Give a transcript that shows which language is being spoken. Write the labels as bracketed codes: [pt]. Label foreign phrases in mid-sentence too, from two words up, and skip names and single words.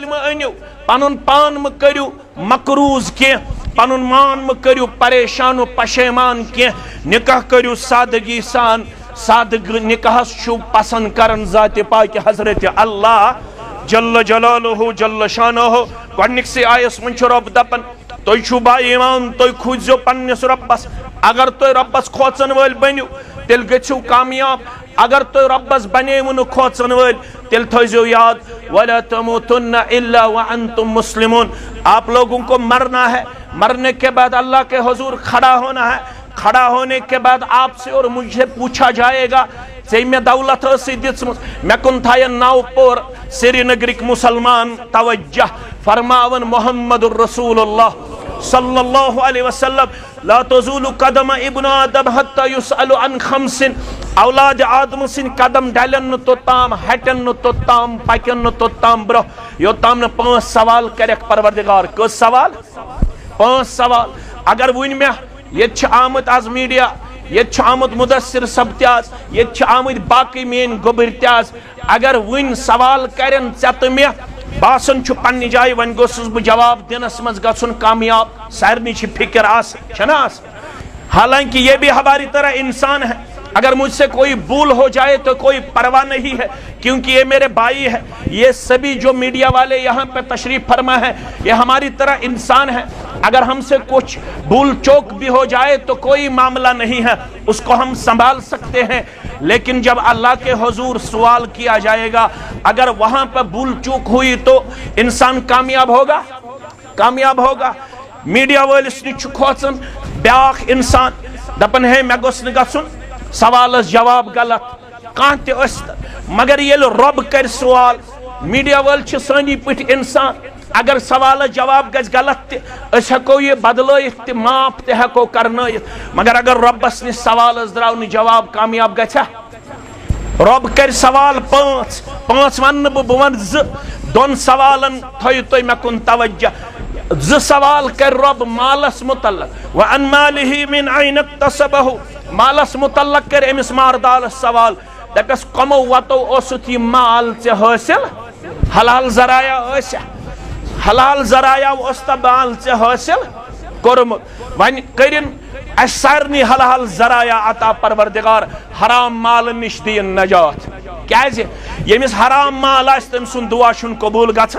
[ks] مہ أنِو پنُن پان مہ کٔرِو مقروض کینٛہہ پنُن مان مہ کٔرِو پریشان و پشیمان کینٛہہ نکاح کٔرِو سادگی سان سادگ نکاحس چھُ پسند کرن ذاتِ پاک حضرت اللہ [ar] جل جلالہ جل شانہ [ks] گۄڈنِکسٕے آیس منٛز چھُ رۄب دپان تُہۍ چھُو با ایمان تُہۍ کھوٗژزیو پننِس رۄبس اگر تُہۍ رۄبس کھوژن وٲلۍ بٔنِو تیٚلہِ گٔژھِو کامیاب اگر تُہۍ رۄبس بنیوٕ نہٕ کھوژن وٲلۍ تیٚلہِ تھٲیزیو [ur] یاد [ar] وَلَا تَمُوتُنَّ إِلَّا وَأَنْتُمْ مُسْلِمُونَ [ur] آپ لوگوں کو مرنا ہے مرنے کے بعد اللہ کے حضور کھڑا ہونا ہے کھڑا ہونے کے بعد آپ سے اور مجھے پوچھا جائے گا [ks] ژےٚ مےٚ دولت ٲسٕے دِژمٕژ مےٚ کُن تھاین نو پور سری نگرٕکۍ مُسلمان توجہ فرماون [ar] محمد الرسول اللہ صلی اللہ علیہ وسلم لا تزول قدم ابن آدم حتى يسأل عن خمس [ks] اولاد آدم سن قدم ڈلن نہٕ توٚتام ہٹن نہٕ توٚتام پکن نہٕ توٚتام برونٛہہ یوٚتام نہٕ 5 سوال کرکھ پروردگار کٔژ سوال 5 سوال اگر وٕنۍ مےٚ ییٚتہِ چھِ آمٕتۍ آز میڈیا ییٚتہِ چھُ آمُت مُدثر صٲب تہِ آز ییٚتہِ چھِ آمٕتۍ باقٕے میٲنۍ گوٚبٕرۍ تہِ آز اگر وٕنۍ سوال کرن ژےٚ تہٕ مےٚ باسان چھُ پننہِ جایہِ وۄنۍ گوٚژھُس بہٕ جواب دِنس منٛز گژھُن کامیاب سارنٕے چھِ فکر آسان چھنا آسان حالانکہ [ur] یہ بھی ہماری طرح انسان ہے اگر مجھ سے کوئی بھول ہو جائے تو کوئی پرواہ نہیں ہے کیونکہ یہ میرے بھائی ہے یہ سبھی جو میڈیا والے یہاں پہ تشریف فرما ہے یہ ہماری طرح انسان ہے اگر ہم سے کچھ بھول چوک بھی ہو جائے تو کوئی معاملہ نہیں ہے اس کو ہم سنبھال سکتے ہیں لیکن جب اللہ کے حضور سوال کیا جائے گا اگر وہاں پہ بھول چوک ہوئی تو انسان کامیاب [ks] ہوگا میڈیا وٲلِس نِش چھُ کھوژان بیاکھ انسان دپان ہے مےٚ گوٚژھ نہٕ گژھُن سوالس جواب غلط کانٛہہ تہِ ٲسۍ مگر ییٚلہِ رۄب کرِ سوال میڈیا وٲلۍ چھِ سٲنی پٲٹھۍ انسان اگر سوالس جواب گژھِ غلط تہِ أسۍ ہٮ۪کو یہِ بدلٲیِتھ تہِ معاف تہِ ہٮ۪کو کرنٲیِتھ مگر اگر رۄبس نِش سوالس درٛاو نہٕ جواب کامیاب گژھِ رۄب کرِ سوال 5 ونہٕ نہٕ بہٕ ونہٕ 2 2 سوالن تھٲیِو تُہۍ مےٚ کُن توجہ 2 سوال کر رب مالس متعلق [ar] وعن ماله من أين اكتسبه [ks] مالس متعلق کر امس ماردالس سوال دپس کمو وتو اوسُتھ یہِ مال ژےٚ حٲصِل حلال ذرایع اوس تہٕ مال ژےٚ حٲصِل کوٚرمُت وۄنۍ کٔرِن اَسہِ سارنٕے حلال ذرایع عطا پروردگار حرام مال نِش دِیِن نجات کیازِ ییٚمِس حرام مال آسہِ تٔمۍ سُنٛد دُعا چھُنہٕ قبوٗل گژھان